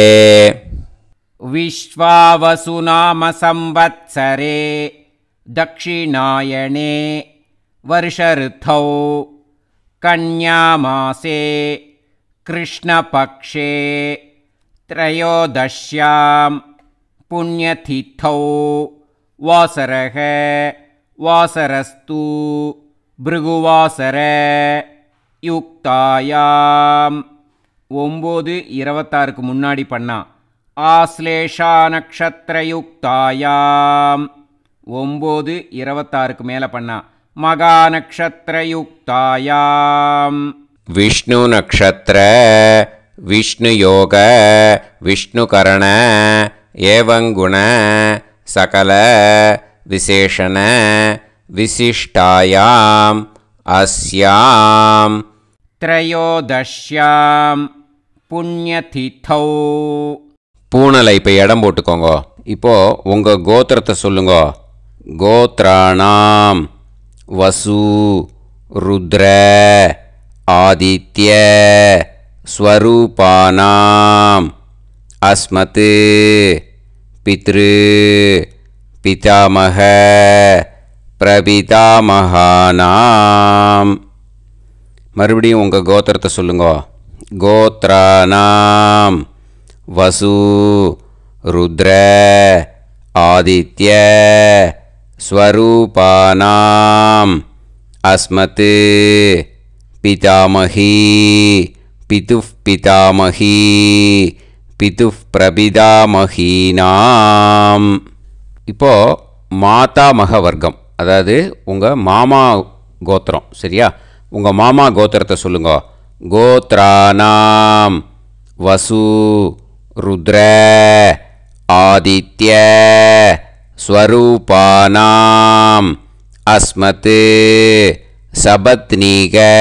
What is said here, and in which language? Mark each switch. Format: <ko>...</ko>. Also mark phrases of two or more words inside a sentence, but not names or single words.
<sa>विश्वावसुनाम संवत्सरे दक्षिणायने वर्षऋतौ कन्यामासे कृष्णपक्षे त्रयोदश्यां पुण्यतिथौ वासरः वासरस्तु भृगुवासर युक्तायां 9:26</sa> <ta>முன்னாடி பண்ணா</ta> <sa>आश्लेषा नक्षत्रयुक्तायाम् 9:26</sa> <ta>மேலே பண்ணா</ta> <sa>मघा नक्षत्रयुक्तायाम् विष्णु नक्षत्र विष्णु योग विष्णु करण एवं गुण सकल विशेषण विशिष्टायाम अस्याम त्रयोदश्याम पुण्यतिथौ.</sa> <ta>பூனலை இப்போ இடம் போட்டுக்கோங்க. இப்போ உங்கள் கோத்திரத்தை சொல்லுங்க.</ta> <sa>गोत्राणाम् वसु रुद्र आदित्य स्वरूपाणाम् अस्मत् पितृ पितामह प्रपितामहानाम्.</sa> <ta>மறுபடியும் உங்கள் கோத்திரத்தை சொல்லுங்க.</ta> <sa>கோத்ராணாம் वसु रुद्र आदित्य स्वरूपानाम् अस्मत् पितामही पितुः पितामही पितुः प्रपितामहीनाम्.</sa> <ta>இப்போது மாதாமக வர்க்கம், அதாவது உங்கள் மாமா கோத்திரம், சரியா? உங்கள் மாமா கோத்திரத்தை சொல்லுங்க.</ta> <sa>गोत्राणाम् वसु रुद्र आदित्य स्वरूपाणाम् अस्मत् सपत्नीक</sa>